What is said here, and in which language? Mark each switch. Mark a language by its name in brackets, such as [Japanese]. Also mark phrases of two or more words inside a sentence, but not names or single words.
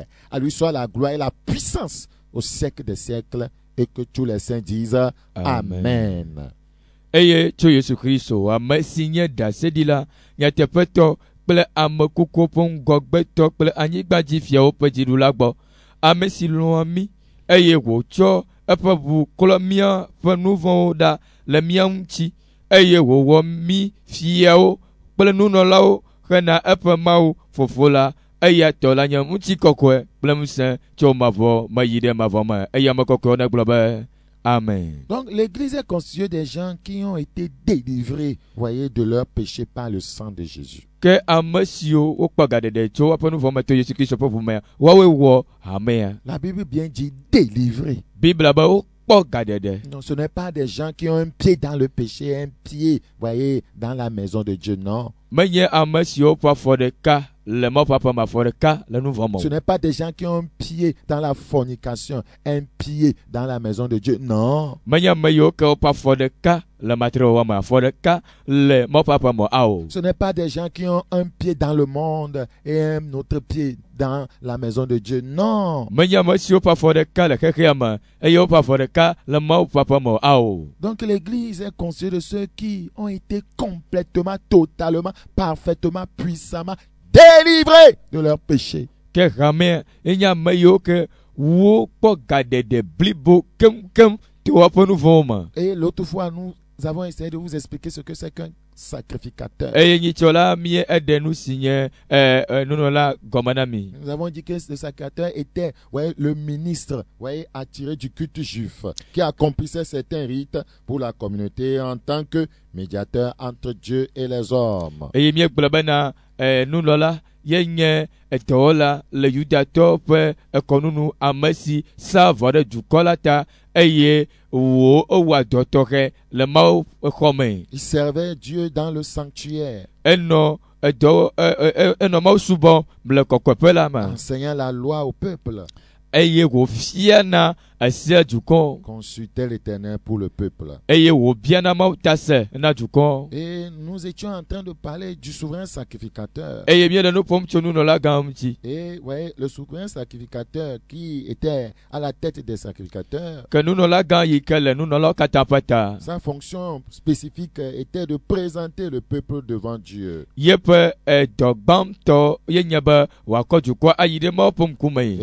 [French] À lui soit la gloire et la puissance au siècle des siècles, et que tous les saints disent Amen. [Ewe] Eye tso Yesu Kristo ame si nye ɖaseɖila nyateƒetɔ kple ame kukuwo ƒe ŋgɔgbetɔ kple anyigbadzifiawo ƒe dziɖula gbɔ, ame si lɔ̃a mí eye wòtsɔ eƒe ʋu klɔ mía ƒe nu vɔ̃wo ɖa le mía ŋuti, eye wòwɔ mí fiawo kple nunɔlawo hena eƒe Mawu Fofo la, eya tɔ la nye ŋutikɔkɔe kple ŋusẽ tso mavɔ me yi ɖe mavɔ me, eye ame kɔkɔewo negblɔ be Amen. [French] Donc l'église est constituée des gens qui ont été délivrés, voyez, de leurs péchés par le sang de Jésus. [Ewe] Ke ame siwo wokpɔ gaɖeɖe tso woƒe nu vɔ me to Yesu Kristo ƒe ʋu mea, woawoe wɔ hamea. [French] La Bible bien dit délivrés. [Ewe] Bibla be wokpɔ gaɖeɖe. [French] Non, ce n'est pas des gens qui ont un pied dans le péché, un pied, voyez, dans la maison de Dieu, non. [Ewe] Menye ame siwo ƒe afɔ ɖeka le Mawu ƒe aƒe me, afɔ ɖeka le nu vɔ me. [French] Ce n'est pas des gens qui ont un pied dans la fornication, un pied dans la maison de Dieu, non. [Ewe] Menye ame yiwo ke woƒe afɔ ɖeka le matrewɔwɔ me, afɔ ɖeka le Mawu ƒe aƒe me ao. [French] Ce n'est pas des gens qui ont un pied dans le monde et un autre pied dans la maison de Dieu, non. [Ewe] Menye ame siwo ƒe afɔ ɖeka le xexea me eye woƒe afɔ ɖeka le Mawu ƒe aƒe me ao. [French] Donc l'église est constituée de ceux qui ont été complètement, totalement, parfaitement, puissamment délivrés de leurs péchés. [Ewe] Ke hamea enye ame yiwo ke wokpɔ gaɖeɖe blibo keŋkeŋ to woƒe nu vɔ̃wo me. [French] Et l'autre fois, nous avons essayé de vous expliquer ce que c'est qu'un sacrificateur. [Ewe] Eye nyitsɔ la mie eɖe nu si nye nunɔla gɔme na mi. [French] Nous avons dit que le sacrificateur était, voyez, le ministre, voyez, attiré du culte juif, qui accomplissait certains rites pour la communauté en tant que médiateur entre Dieu et les hommes. [Ewe] Eye miegblɔ bena nunɔla ye nye dɔwɔla le Yudatɔwo ƒe kɔnunu, ame si sa vɔ ɖe dukɔ la ta eye wòwɔa dɔ tɔxɛ le Mawu xɔ me. [French] Il servait Dieu dans le sanctuaire, [Ewe] Enɔ Mawu subɔ le kɔkɔeƒe la me, [French] enseignant la loi au peuple, [Ewe] eye wòfiana ese dukɔ, [French] consultait l'Éternel pour le peuple. [Ewe] eye wòbiana Mawu ta se na dukɔ. [French] Et nous étions en train de parler du souverain sacrificateur. [Ewe] Eye mieɖe nu ƒom tso nunɔla gã ŋuti. [French] Et voyez, le souverain sacrificateur qui était à la tête des sacrificateurs, [Ewe] Ke nunɔla gã yi ke le nunɔlawo katã ƒe ta, [French] sa fonction spécifique était de présenter le peuple devant Dieu. [Ewe] yeƒe dɔ gbãtɔ ye nye be wòakɔ dukɔ ayi ɖe Mawu ƒe ŋkume.